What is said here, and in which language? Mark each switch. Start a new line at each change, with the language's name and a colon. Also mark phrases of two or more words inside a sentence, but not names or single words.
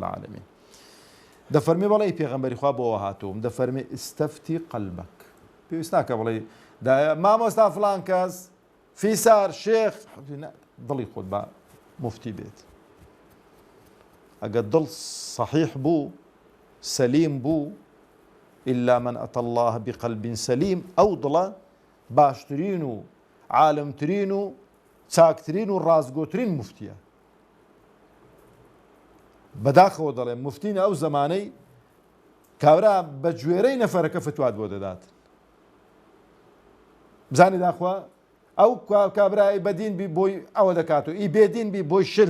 Central Kurdish: العالمین دەفەرمێ بەڵێ پێغەمبەری خوا بۆەوە هاتووم دەفەرمێ
Arabic: ئستەفتی قەلبەک
Central Kurdish: پێویست ناکە بڵێ مامۆستا فڵان کەس فیسار شێخ دڵی خۆت بە مفتی بێت ئەگەر دڵ صحیح بوو سەلیم بوو
Arabic: إلا من أتى الله بقلب سليم
Central Kurdish: ئەو دڵە باشترین و عالمترین و چاکترین و ڕازگۆترین مفتیە بەداخەوە دەڵێ مفتینە ئەو زەمانەی کاورا بە گوێرەی نەفەرەکە فتوات بۆ دەدات بزانی داخوا ئەو کابرای بەدین بی بۆی ئەوە دەکاتەوە ئی بێدین بی بۆی شل